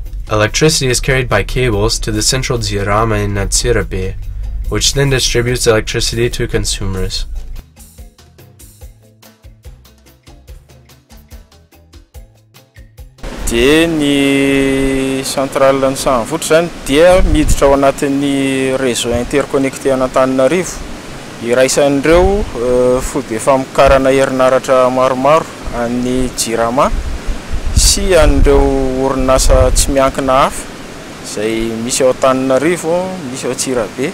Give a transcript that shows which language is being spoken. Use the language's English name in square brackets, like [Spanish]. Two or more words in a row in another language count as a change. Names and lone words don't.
[English] Electricity is carried by cables to the central RAMANANTSOA Rodolphe, which then distributes electricity to consumers. [Malagasy] Dia ny centrale ny Sanvotra zany dia miditra ao anatin'ny [French] réseau interconnecté [Malagasy] an'Antananarivo. Iraisan'ireo fody famokarana herinaratra maromaro an'ny JIRAMA sy an'ireo orinasa tsy miankina hafa izay misy ao Antananarivo, misy ao Antsirabe.